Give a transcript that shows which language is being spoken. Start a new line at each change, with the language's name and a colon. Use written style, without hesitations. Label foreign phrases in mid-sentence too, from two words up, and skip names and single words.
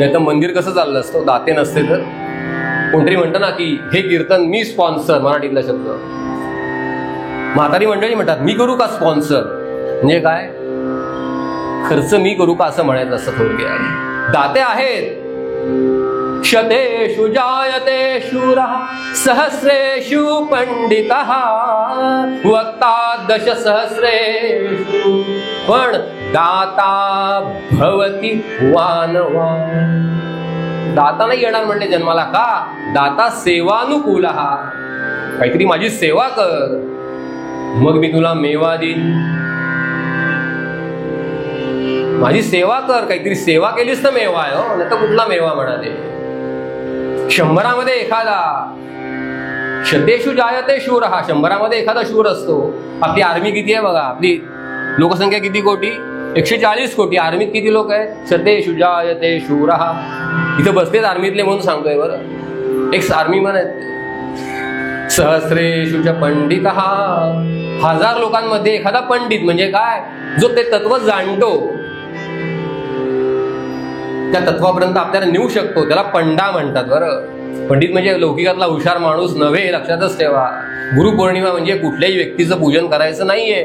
Marathi: नाही तर मंदिर कसं चाललं असतं दाते नसते तर. कोणतरी म्हणतं ना की हे कीर्तन मी स्पॉन्सर, मराठीतला शब्द. म्हातारी मंडळी म्हणतात मी करू का स्पॉन्सर? म्हणजे काय, खर्च मी करू का असं म्हणायचं असं थोडक्यात. दाते आहेत.
Sanskrit: शतेषु जायते शूरः सहस्रेषु पंडितः वक्ता दशसहस्रेषु पण दाता भवति वानवान्.
Marathi: दाता नाही येणार म्हणले जन्माला.
Sanskrit: का? दाता सेवानुकूलः.
Marathi: काहीतरी माझी सेवा कर, मग मी तुला मेवा देईन. माझी सेवा कर, काहीतरी सेवा केलीस तर मेवा आहे. हो नाही तर कुठला मेवा म्हणाले. 100मध्ये एखादा,
Sanskrit: शतेषु जायते शूरः,
Marathi: 100मध्ये एखादा शूर असतो. आपली आर्मी किती आहे बघा, आपली लोकसंख्या किती कोटी? 140 कोटी. आर्मीत किती लोक आहेत?
Sanskrit: शतेषु जायते शूरः.
Marathi: इथं बसतेच आर्मीतले म्हणून सांगतोय बरं. एक
English: army man
Marathi: आहेत.
Sanskrit: सहस्रेषु च पंडितः.
Marathi: 1000 लोकांमध्ये एखादा पंडित. म्हणजे काय, जो ते तत्व जाणतो, त्या तत्वापर्यंत आपल्याला नेऊ शकतो, त्याला पंडा म्हणतात बरं. पंडित म्हणजे लौकिकातला हुशार माणूस नव्हे, लक्षातच ठेवा. गुरुपौर्णिमा म्हणजे कुठल्याही व्यक्तीचं पूजन करायचं नाहीये.